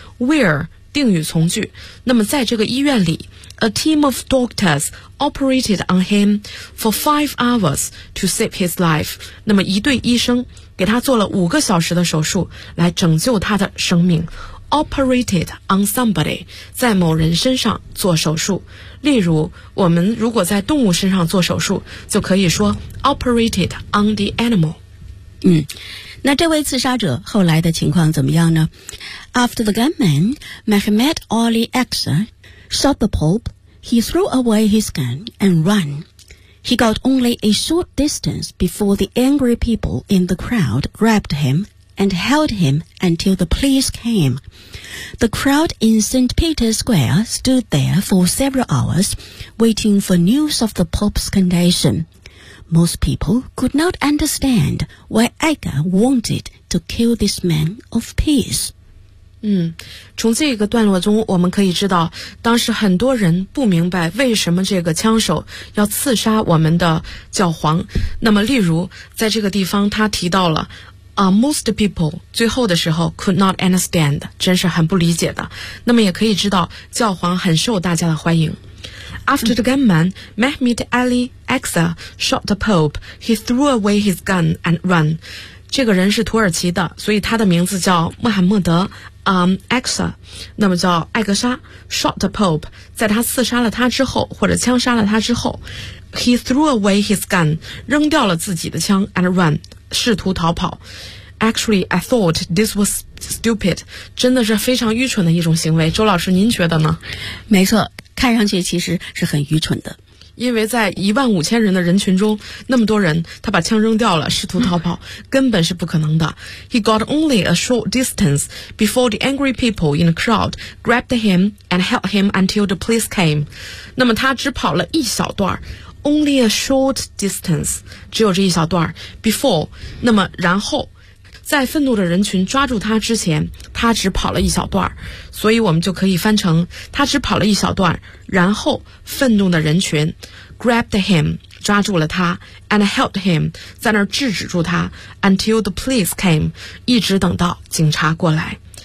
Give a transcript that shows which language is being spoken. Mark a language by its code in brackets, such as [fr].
[zh] where定语从句，那么在这个医院里 [en] A team of doctors operated on him for 5 hours to save his life， [zh] 那么一队医生给他做了5个小时的手术来拯救他的生命。 [en] Operated on somebody， [zh] 在某人身上做手术，例如我们如果在动物身上做手术就可以说 [en] Operated on the animal。 [zh] 那这位刺杀者后来的情况怎么样呢？ [en] After the gunman, Mehmet Ali Aksa, shot the Pope, he threw away his gun and ran. He got only a short distance before the angry people in the crowd grabbed him and held him until the police came. The crowd in St. Peter's Square stood there for several hours, waiting for news of the Pope's condition. Most people could not understand why Aga wanted to kill this man of peace. [zh] 从这个段落中我们可以知道，当时很多人不明白为什么这个枪手要刺杀我们的教皇。那么例如在这个地方他提到了 [en] most people [zh] 最后的时候 [en] could not understand， [zh] 真是很不理解的。那么也可以知道教皇很受大家的欢迎。 [en] After the gunman, Mehmet Ali Aksa shot the Pope, he threw away his gun and ran. [zh] 这个人是土耳其的，所以他的名字叫穆罕默德Aksa， 那么叫艾格沙 [en] shot the Pope， [zh] 在他刺杀了他之后或者枪杀了他之后 [en] he threw away his gun， [zh] 扔掉了自己的枪 [en] and ran， [zh] 试图逃跑。 [en] Actually, I thought this was stupid， [zh] 真的是非常愚蠢的一种行为。周老师您觉得呢？没错，看上去其实是很愚蠢的，因为在15,000人的人群中那么多人，他把枪扔掉了试图逃跑根本是不可能的。 [en] He got only a short distance before the angry people in the crowd grabbed him and held him until the police came。 [zh] 那么他只跑了一小段， [en] only a short distance， [zh] 只有这一小段， before， 那么然后在愤怒的人群抓住他之前他只跑了一小段，所以我们就可以翻成他只跑了一小段，然后愤怒的人群 [en] grabbed him， [zh] 抓住了他 [en] and held him， [zh] 在那儿制止住他 [en] until the police came， [zh] 一直等到警察过来。